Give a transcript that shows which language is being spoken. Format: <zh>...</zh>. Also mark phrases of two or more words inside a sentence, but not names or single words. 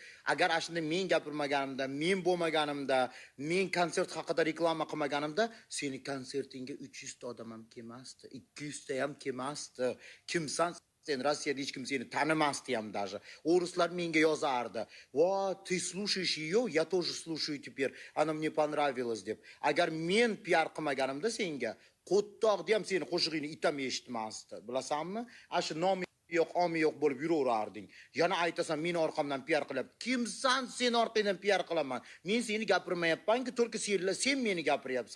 <uz>Agar ashunda men gapirmaganimda, men bo'lmaganimda, men konsert haqida reklama qilmaganimda, seni konsertingga 300 ta odam ham kelmasdi, 200 ta ham kelmasdi. Kimsan? Sen Rossiyada hech kim seni tanimasdi ham даже. O'ruslar menga yozardi.</uz> <ru>"Vo, ты слушаешь её, я тоже слушаю теперь. Она мне понравилась" deb.</ru> <uz>Agar men PR qilmaganimda senga qo'ttoqni ham seni qo'shig'ingni itam eshitmasdi. Bilasanmi? Ashu nomi yo'q, omi yo'q bo'lib yuraverarding. Yana aytasan, meni orqamdan PR qilyapti. Kimsan sen orqangdan PR qilaman? Men seni gapirmayapman-ku, только sen meni gapiryapsan.</uz>